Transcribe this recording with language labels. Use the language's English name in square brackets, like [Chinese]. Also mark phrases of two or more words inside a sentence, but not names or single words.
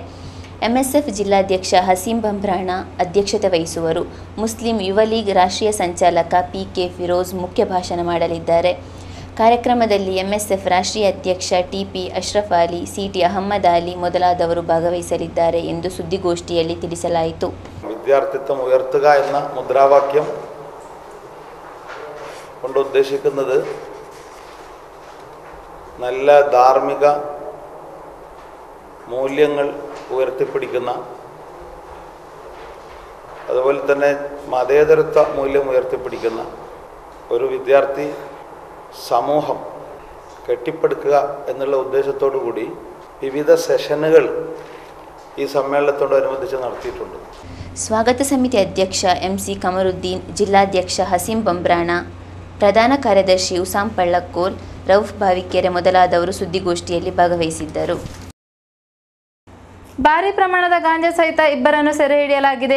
[Kannada] ಎಂಎಸ್ಎಫ್ ಜಿಲ್ಲಾಧ್ಯಕ್ಷ ಹಸೀಂ ಬಂಬ್ರಾಣ ಅಧ್ಯಕ್ಷತೆ ವಹಿಸುವರು. ಮುಸ್ಲಿಂ ಯುವ ಲೀಗ್ ರಾಷ್ಟ್ರೀಯ ಸಂಚಾಲಕ ಪಿಕೆ ಫಿರೋಜ್ ಮುಖ್ಯ ಭಾಷಣ ಮಾಡಲಿದ್ದಾರೆ. ಕಾರ್ಯಕ್ರಮದಲ್ಲಿ ಎಂಎಸ್ಎಫ್ ರಾಷ್ಟ್ರೀಯ ಅಧ್ಯಕ್ಷ ಟಿಪಿ ಅಶ್ರಫ್ ಅಲಿ, ಸಿಟಿ ಅಹಮ್ಮದ್ ಅಲಿ ಮೊದಲಾದವರು ಭಾಗವಹಿಸಲಿದ್ದಾರೆ ಎಂದು ಸುದ್ದಿಗೋಷ್ಠಿಯಲ್ಲಿ ತಿಳಿಸಲಾಯಿತು. [Malayalam] വിദ്യാർത്ഥിത്വം ഉയർത്തുക എന്ന മുദ്രാവാക്യം കൊണ്ട് ഉദ്ദേശിക്കുന്നത് നല്ല ധാർമ്മിക മൂല്യങ്ങൾ ഉയർത്തിപ്പിടിക്കുന്ന, അതുപോലെ തന്നെ മതേതരത്വ മൂല്യം ഉയർത്തിപ്പിടിക്കുന്ന ഒരു വിദ്യാർത്ഥി സമൂഹം കെട്ടിപ്പടുക്കുക എന്നുള്ള ഉദ്ദേശത്തോടു കൂടി വിവിധ സെഷനുകൾ ഈ സമ്മേളനത്തോടനുബന്ധിച്ച് നടത്തിയിട്ടുണ്ട്. [Kannada] ಸ್ವಾಗತ ಸಮಿತಿ ಅಧ್ಯಕ್ಷ ಎಂಸಿ ಕಮರುದ್ದೀನ್, ಜಿಲ್ಲಾಧ್ಯಕ್ಷ ಹಸೀಂ ಬಂಬ್ರಾಣ, ಪ್ರಧಾನ ಕಾರ್ಯದರ್ಶಿ ಉಸಾಂ ಪಳ್ಳಕ್ಕೋಲ್, ರೌಫ್ ಬಾವಿಕೆರೆ ಮೊದಲಾದವರು ಸುದ್ದಿಗೋಷ್ಠಿಯಲ್ಲಿ ಭಾಗವಹಿಸಿದ್ದರು. ಭಾರಿ ಪ್ರಮಾಣದ ಗಾಂಜಾ ಸಹಿತ ಇಬ್ಬರನ್ನು ಸೆರೆ ಹಿಡಿಯಲಾಗಿದೆ.